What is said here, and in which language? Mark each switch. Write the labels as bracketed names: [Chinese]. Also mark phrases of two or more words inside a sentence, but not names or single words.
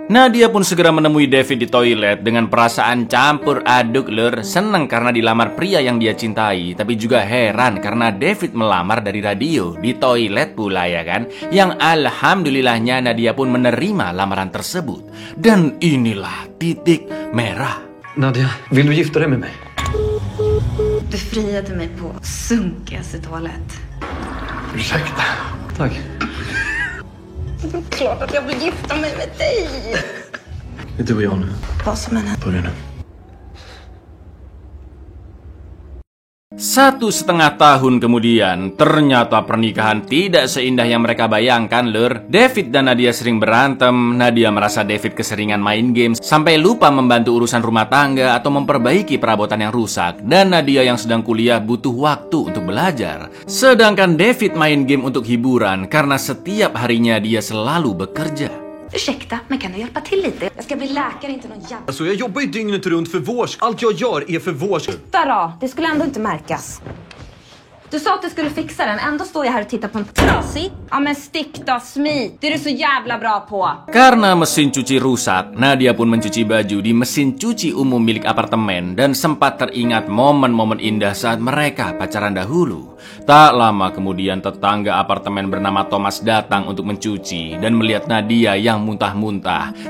[Indonesian] Nadia pun segera menemui David di toilet dengan perasaan campur aduk, lur. Seneng karena dilamar pria yang dia cintai, tapi juga heran karena David melamar dari radio di toilet pula, ya kan? Yang alhamdulillahnya Nadia pun menerima lamaran tersebut. Dan inilah titik merah. Nadia, [Swedish] vill du gifta dig med mig? Du friade mig på sunkigaste toalett. Ursäkta. Tack. Det är klart att jag vill gifta mig med dig. Det är du och jag nu. Vad som än händer. Börja nu. [Indonesian] 1,5 tahun kemudian, ternyata pernikahan tidak seindah yang mereka bayangkan, lur. David dan Nadia sering berantem. Nadia merasa David keseringan main game sampai lupa membantu urusan rumah tangga atau memperbaiki perabotan yang rusak. Dan Nadia yang sedang kuliah butuh waktu untuk belajar. Sedangkan David main game untuk hiburan karena setiap harinya dia selalu bekerja. [Swedish] Ursäkta, men kan du hjälpa till lite? Jag ska bli läkare, inte någon jävla... Alltså jag jobbar ju dygnet runt för vårs. Allt jag gör är för vårs. Titta då, det skulle ändå inte märkas. Du sa att du skulle fixa den, ändå står jag här och tittar på en trasig. Ja men stick då, smit. Det är du så jävla bra på. [Indonesian] Karena mesin cuci rusak, Nadia pun mencuci baju di mesin cuci umum milik apartemen dan sempat teringat momen-momen indah saat mereka pacaran dahulu. Tak lama kemudian tetangga apartemen bernama Thomas datang untuk mencuci dan melihat Nadia yang muntah-muntah.